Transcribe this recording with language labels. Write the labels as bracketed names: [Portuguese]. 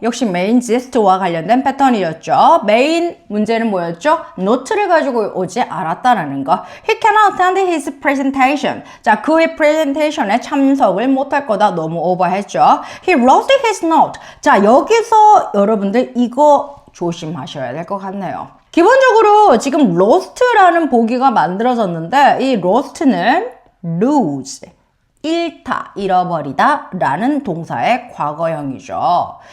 [Korean] 역시 메인 지스트와 관련된 패턴이었죠. 메인 문제는 뭐였죠? 노트를 가지고 오지 않았다는 거. [English] He cannot attend his presentation. [Korean] 자, 그의 프레젠테이션에 참석을 못할 거다. 너무 오버했죠. [English] He lost his note. [Korean] 자, 여기서 여러분들 이거 조심하셔야 될 것 같네요. 기본적으로 지금 lost라는 보기가 만들어졌는데 이 lost는 lose, 잃다, 잃어버리다 라는 동사의 과거형이죠.